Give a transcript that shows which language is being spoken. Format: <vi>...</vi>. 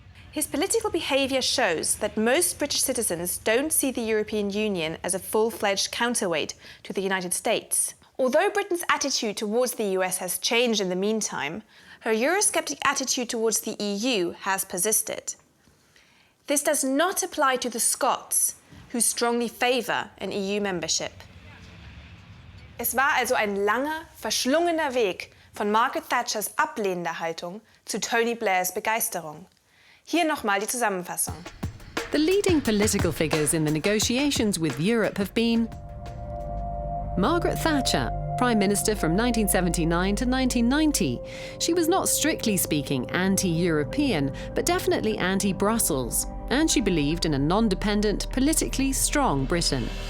<en>His political behaviour shows that most British citizens don't see the European Union as a full-fledged counterweight to the United States. Although Britain's attitude towards the US has changed in the meantime, her Eurosceptic attitude towards the EU has persisted. This does not apply to the Scots, who strongly favour an EU membership.</en> <de>Es war also ein langer, verschlungener Weg von Margaret Thatchers ablehnender Haltung zu Tony Blairs Begeisterung. Hier nochmal die Zusammenfassung.</de> <en>The leading political figures in the negotiations with Europe have been Margaret Thatcher, Prime Minister from 1979 to 1990. She was not strictly speaking anti-European, but definitely anti-Brussels, and she believed in a non-dependent, politically strong Britain.</en>